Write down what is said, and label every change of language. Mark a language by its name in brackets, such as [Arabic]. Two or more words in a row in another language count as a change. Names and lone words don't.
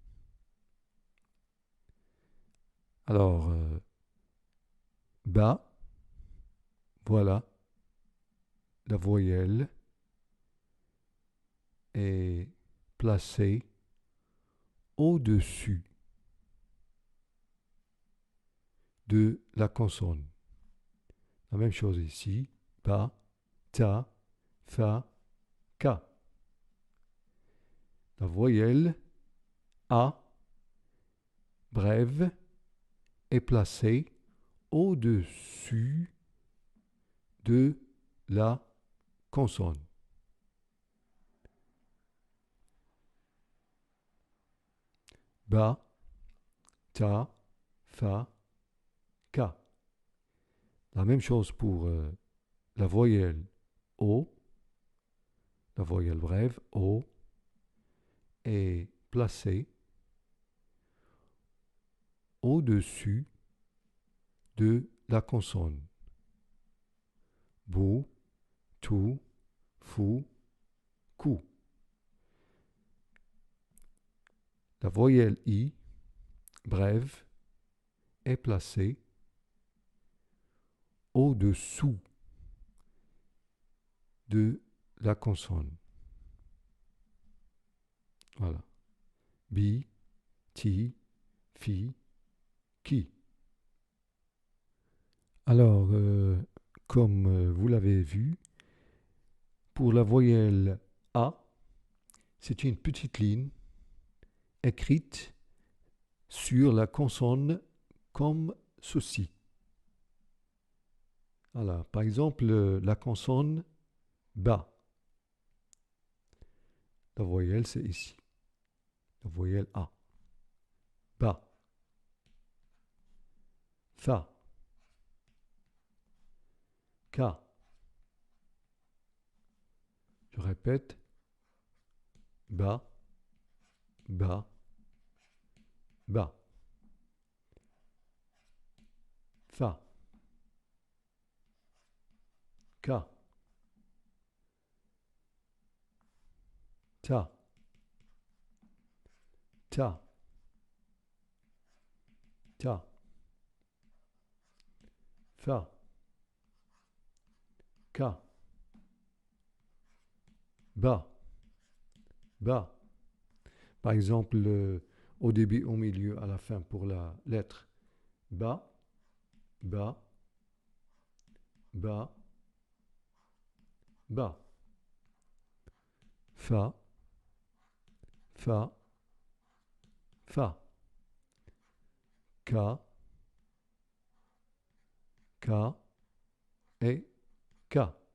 [French] Alors, ba, voilà, la voyelle est placée au-dessus de la consonne. La même chose ici, ba, ta, fa, ka. La voyelle A, brève, est placée au-dessus de la consonne. Ba, ta, fa, ka. La même chose pour la voyelle O, la voyelle brève O est placée au-dessus de la consonne. Bu, tu, fu, ku. La voyelle I, brève, est placée au-dessous de la consonne. Voilà. Bi, ti, fi, qui. Alors, comme vous l'avez vu, pour la voyelle A, c'est une petite ligne écrite sur la consonne comme ceci. Voilà. Par exemple, la consonne ba. La voyelle, c'est ici. La voyelle A. Ba. Fa. Ka. Je répète. Ba. Ba. Ba. Fa. Ka. Ta. Ta. Ta. Fa. Ka. Ba. Ba. Par exemple, au début, au milieu, à la fin pour la lettre ba, ba, ba, ba. Fa, fa, fa. Ka, ka et ka.